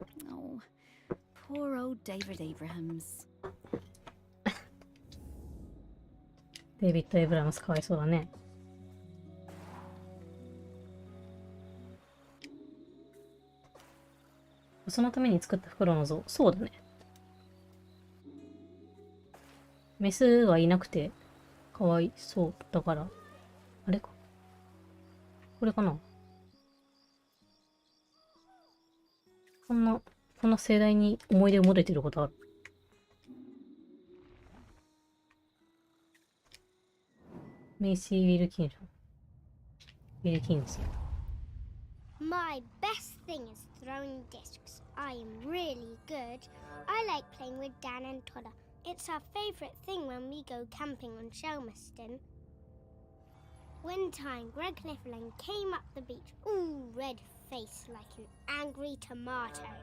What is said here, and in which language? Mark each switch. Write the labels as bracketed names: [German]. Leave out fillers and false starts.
[English] Oh, poor old David Abrahams. [Japanese] デイビッド・エイブラムスかわいそうだね。そのために作ったフクロウの像。そうだね。メスはいなくて、かわいそう。だから、あれか。これかな。こんな盛大に思い出を持ててることある。メイシー・ウィルキンソン。ウィルキンソン。 [English] My best thing is throwing discs. I am really good. I like playing with Dan and Todd. It's our favourite thing when we go camping on Shelmerston. One time, Greg Niffling came up the beach, all red-faced like an angry tomato.